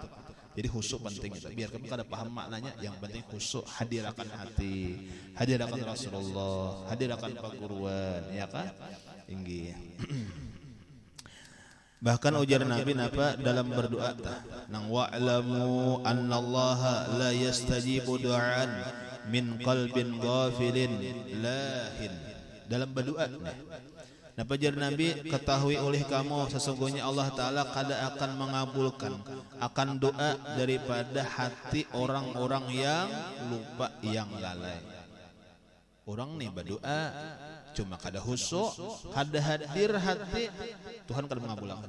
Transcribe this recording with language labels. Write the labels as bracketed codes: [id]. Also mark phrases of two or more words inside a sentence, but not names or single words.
[bjn] Jadi khusyuk penting itu biar kamu kada paham maknanya, yang penting khusyuk hadirakan hati, hadirakan Rasulullah, hadirakan paguruan ya kah inggih. Bahkan ujar Nabi napa dalam berdoa nang [ar] واعلموا أن الله لا يستجيب دعاء من قلب غافل لاه. [bjn] Dalam berdoa napa jar Nabi, ketahui oleh kamu sesungguhnya Allah Ta'ala kada akan mengabulkan akan doa daripada hati orang-orang yang lupa, yang lalai. Orang nih berdoa cuma kada khusyuk, kada hadir hati, Tuhan kada mengabulkan.